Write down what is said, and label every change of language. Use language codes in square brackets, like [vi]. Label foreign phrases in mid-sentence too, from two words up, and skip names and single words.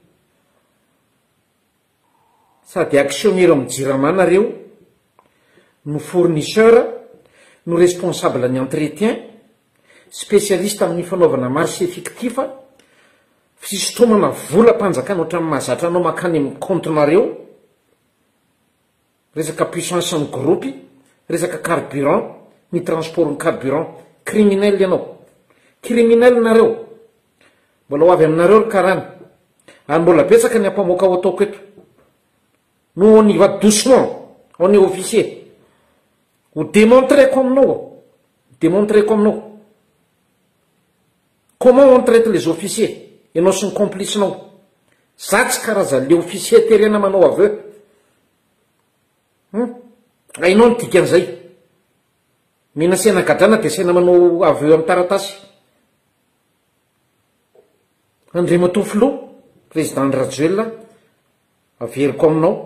[mg] Sady actionnaire amin'ny jirama nareo, no fournisseur, no responsable ny entretien, spécialiste amin'ny fanaovana [fr] marché fictif, [mg] fisotomana vola mpanjakana ohatrany mahazatra anao makany amin'ny compte-nareo, resaka puissance ny groupe, resaka carburant, ny transport ny carburant, criminel ianao. Criminel nareo. Mbola ho avy aminareo ry karana, ary mbola betsaka ny ampamoaka ao ataoko eto. [fr] No on y va doucement, on est officier. Ou démontrer comme nous. Démontrer comme nous. Comment on traite les officiers? Et nous sommes complices nous. [mg] Satsy karazany le officier terena manao aveu. Ainao ny dikan'izay. Mihina sena gadrana dia sena manao aveu amin'ny taratasy. Andriamatoa Filoha, président Rajoelina, averiko aminao.